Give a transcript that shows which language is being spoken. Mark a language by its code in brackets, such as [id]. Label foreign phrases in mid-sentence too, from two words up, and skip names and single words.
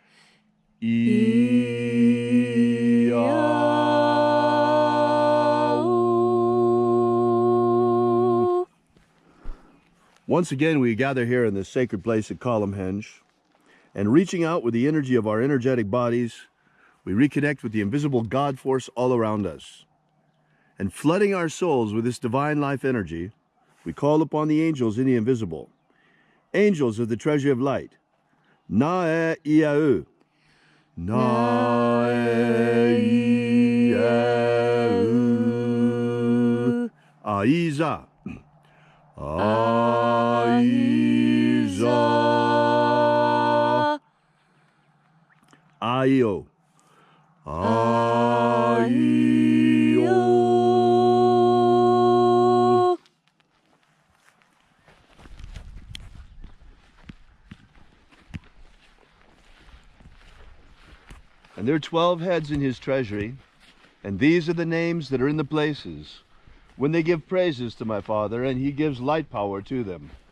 [en] Once again, we gather here in this sacred place at Column Hinge, and reaching out with the energy of our energetic bodies, we reconnect with the invisible God force all around us. And flooding our souls with this divine life energy, we call upon the angels in the invisible, angels of the treasure of light. Na-e-ia-u. Na-e-ia-u. Aiza. Aiza. Aio. Aio. And there are 12 heads in his treasury, and these are the names that are in the places when they give praises to my Father, and he gives light power to them.